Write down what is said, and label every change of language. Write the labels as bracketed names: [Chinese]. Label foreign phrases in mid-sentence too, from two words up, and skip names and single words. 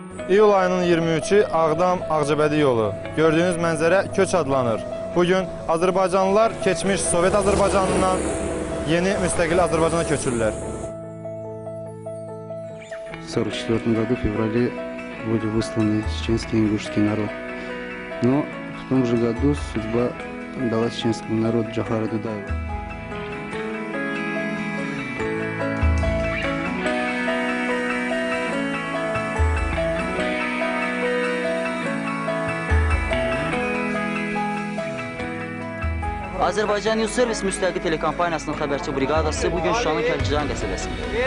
[Azerbaijani] İyul ayının 23-ü Ağdam-Ağcabədi yolu. Gördüyünüz mənzərə Köç adlanır. Bugün Azərbaycanlılar keçmiş Sovet Azərbaycanından yeni müstəqil Azərbaycana köçürlər. [Russian] В 1944 году, в феврале, были высланы чеченский и ингушский народ. Но в том же году судьба дала чеченскому народу Джохара Дудаева. [Azerbaijani] Azərbaycan News Service müstəqil telekampaniyasının xəbərçi briqadası bugün Şuşanın Kəlkican qəsəbəsində.